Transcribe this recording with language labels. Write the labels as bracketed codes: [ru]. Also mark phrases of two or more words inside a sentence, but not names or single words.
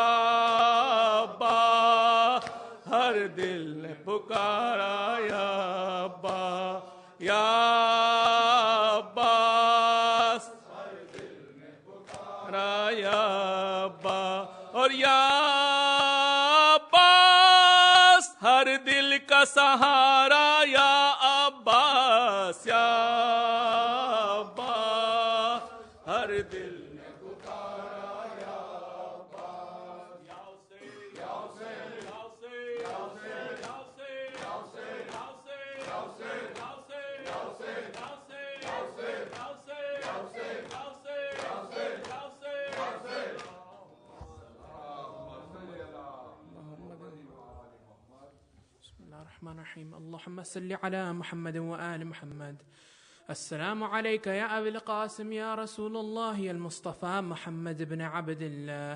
[ur] عباس ہر دل نے پکارا یا عباس، یا عباس ہر دل نے پکارا یا عباس، اور یا عباس ہر دل کا سہارا یا عباس، یا عباس ہر دل نے پکارا یا عباس، یا حسین یا حسین یا حسین یا حسین یا حسین یا حسین یا حسین یا حسین یا حسین یا حسین یا حسین یا حسین یا حسین یا حسین یا حسین یا حسین [ar] یا الرحمن الرحيم. اللهم صل على محمد وآل محمد. السلام عليك يا أبي القاسم يا رسول الله يا المصطفى محمد بن عبد الله.